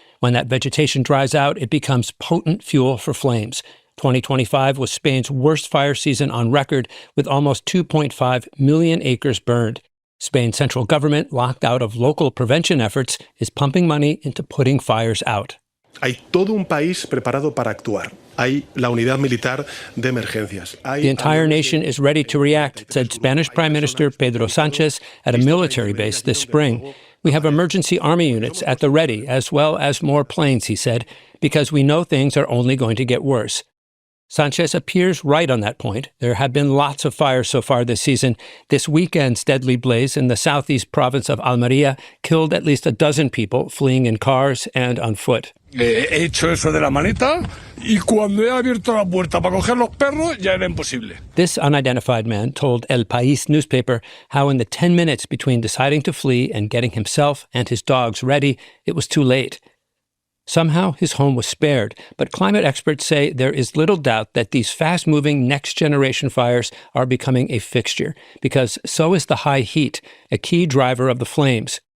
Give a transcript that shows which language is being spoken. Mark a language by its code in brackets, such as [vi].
[en] When that vegetation dries out, it becomes potent fuel for flames. 2025 was Spain's worst fire season on record, with almost 2.5 million acres burned. Spain's central government, locked out of local prevention efforts, is pumping money into putting fires out. [es] Hay todo un país preparado para actuar. Hay la unidad militar de emergencias. [en] The entire nation is ready to react, said Spanish Prime Minister Pedro Sánchez at a military base this spring. We have emergency army units at the ready, as well as more planes, he said, because we know things are only going to get worse. Sánchez appears right on that point. There have been lots of fires so far this season. This weekend's deadly blaze in the southeast province of Almería killed at least a dozen people fleeing in cars and on foot. [es] He hecho eso de la maneta y cuando he abierto la puerta para coger los perros ya era imposible. [en] This unidentified man told El País newspaper how in the 10 minutes between deciding to flee and getting himself and his dogs ready, it was too late. Somehow his home was spared, but climate experts say there is little doubt that these fast-moving next-generation fires are becoming a fixture, because so is the high heat, a key driver of the flames.